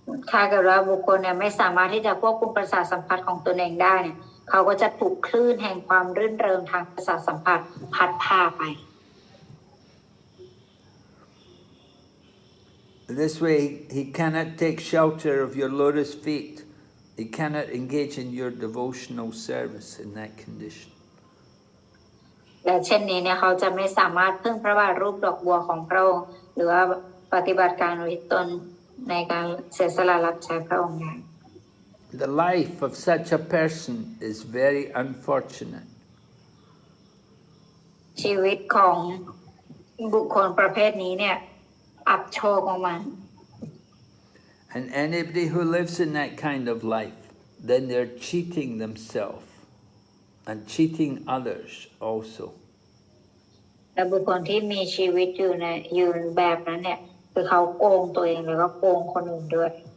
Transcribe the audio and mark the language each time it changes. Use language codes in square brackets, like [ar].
[th] ถ้าเกิดว่าบุคคลเนี่ยไม่สามารถที่จะควบคุมประสาทสัมผัสของตนเองได้เนี่ยเขาก็จะถูกคลื่นแห่งความรื่นเริงทางประสาทสัมผัสพัดพาไป [en] This way he cannot take shelter of your lotus feet. He cannot engage in your devotional service in that condition. [th] และเช่นนี้เนี่ยเขาจะไม่สามารถพึ่งพระบาทรูปดอกบัวของพระองค์หรือว่าปฏิบัติการอุทิศตนในการเสียสละรับใช้พระองค์ได้ [en] The life of such a person is very unfortunate. [th] ชีวิตของบุคคลประเภทนี้เนี่ยอับโชคของมัน [en] And anybody who lives in that kind of life, then they're cheating themselves and cheating others also. [th] และบุคคลที่มีชีวิตอยู่แบบนั้นเนี่ยคือเขาโกงตัวเองแล้วก็โกงคนอื่นด้วย